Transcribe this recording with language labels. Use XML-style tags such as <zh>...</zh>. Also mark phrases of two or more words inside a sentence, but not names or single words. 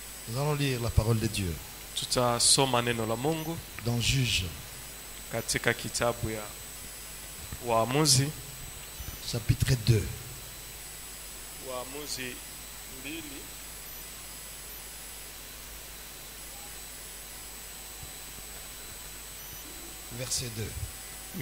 <fr>Nous allons lire la parole de Dieu</fr> <sw>Tutasoma neno la Mungu</sw> <fr>dans Juge,</fr> <sw>katika kitabu ya Waamuzi,</sw> <fr>chapitre 2.</fr> <sw>Waamuzi 2</sw> <fr>verset 2.</fr>